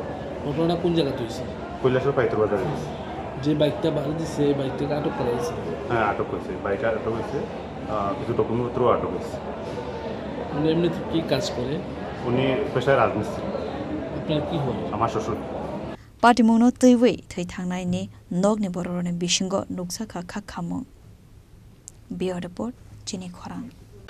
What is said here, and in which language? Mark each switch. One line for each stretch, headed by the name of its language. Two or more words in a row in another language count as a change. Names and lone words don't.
Bangla: ঘটনাটা কোন জায়গাতে হয়েছে কৈলাসহর পাইতুরবাজারে যে বাইকটা বাড়ি দিচ্ছে এই বাইকটাকে আটক করা হয়েছে হ্যাঁ আটক হয়েছে বাইক আটক হয়েছে কিছু ডকুমেন্টপত্রও আটক হয়েছে উনি এমনিতে কী কাজ করে উনি পেশায় রাজমিস্ত্রি আপনার কি হয় আমার শ্বশুর
Kok Borok: Patimungno teiwei thei thangnaini nokni bororoni bisingo nuksaka khakhamung Bio report Chini Khorang